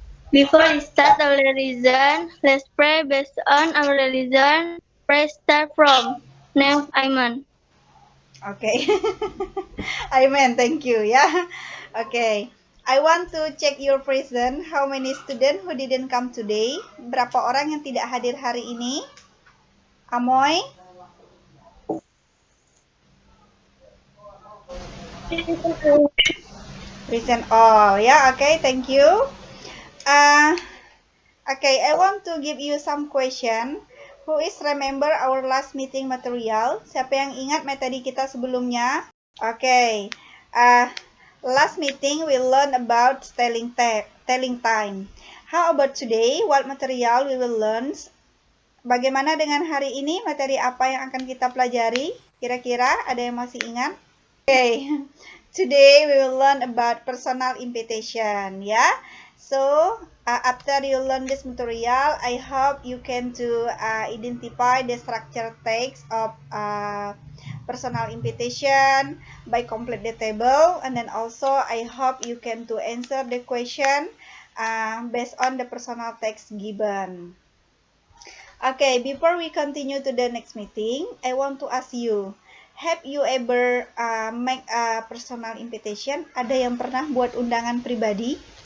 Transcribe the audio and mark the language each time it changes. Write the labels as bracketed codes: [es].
[en] Before we start our religion, let's pray based on our religion. Pray start from name Aiman. Okay. Amen. Thank you. Yeah. Okay. I want to check your present. How many students who didn't come today? [id] Berapa orang yang tidak hadir hari ini? Amoy? [en] Present all. Yeah. Okay. Thank you. Okay. I want to give you some question. Who is remember our last meeting material? [id] Siapa yang ingat materi kita sebelumnya? [en] Okay. Last meeting we learn about telling time. How about today? What material we will learn? [id] Bagaimana dengan hari ini? Materi apa yang akan kita pelajari? Kira-kira ada yang masih ingat? [en] Okay. Today we will learn about personal invitation. Yeah. So after you learn this material, I hope you can to identify the structure text of personal invitation by complete the table, and then also I hope you can to answer the question based on the personal text given. Okay, before we continue to the next meeting, I want to ask you, have you ever make a personal invitation? [id] Ada yang pernah buat undangan pribadi?